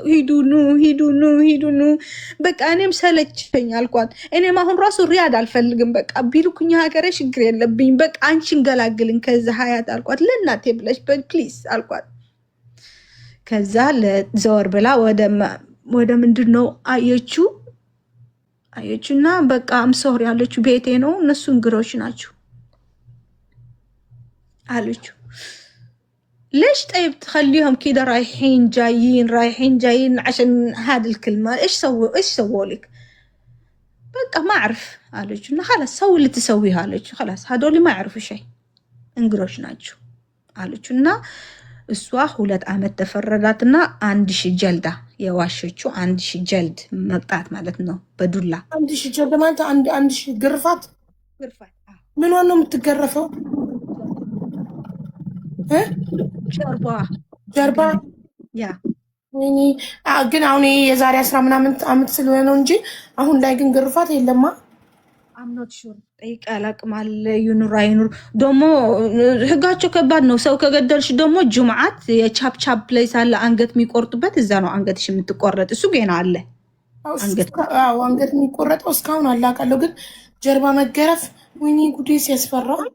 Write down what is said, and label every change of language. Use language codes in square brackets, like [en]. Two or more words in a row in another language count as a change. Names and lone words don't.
[am] ሂዱኑ በቃ እኔም ሰለችኝ አልኳት። እኔም አሁን ራሱ ሪያድ አልፈልግም በቃ ቢልኩኝ ሀገሬ ችግር የለብኝ በቃ አንቺን ገላግልን ከዛ ሐያት አልኳት። ለእናቴ ብለሽ ፕሊስ አልኳት። ከዛ ለዘወር ብላ ወደ ምንድነው አየችና በቃ አምሶር ያለችው ቤቴ ነው። እነሱ እንግሮች ናቸው አለችው። [ar] ليش طيب تخليهم كده رايحين جايين عشان هذه الكلمة؟ ايش سووا لك؟ بقى ما اعرف قالت انه خلاص سوي اللي تسويه قالت خلاص هذول ما يعرفوا شيء [am] እንግሮች ናቸው አለች እና እሷ 2 ዓመት ተፈረዳትና 1000 ጀልዳ የዋሸችው 1000 ጀልድ መቅጣት ማለት ነው በዱላ 1000 ጀልድ ማለት 1000 ግርፋት ምን ነው የምትገረፈው ጀርባ ያ ወይኔ ግን አሁን የዛሬ 10 ምናምን ዓመት ስለሆነ ነው እንጂ አሁን ላይ ግን ግርፋት የለማ [en] I'm not sure [am] ጠይቅ አላቅማል ይኑር አይኑር ደግሞ ህጋቸው ከባድ ነው ሰው ከገደልሽ ደግሞ ጁምዓት የቻፕ ፕሌስ አለ አንገት የሚቆርጡበት እዛ ነው አንገትሽ የምትቆረጥ እሱ ገና አለ አንገት የሚቆረጠው እስካሁን አላውቃለሁ ግን ጀርባ መገረፍ ወይኔ ጉዴ ሲያስፈራ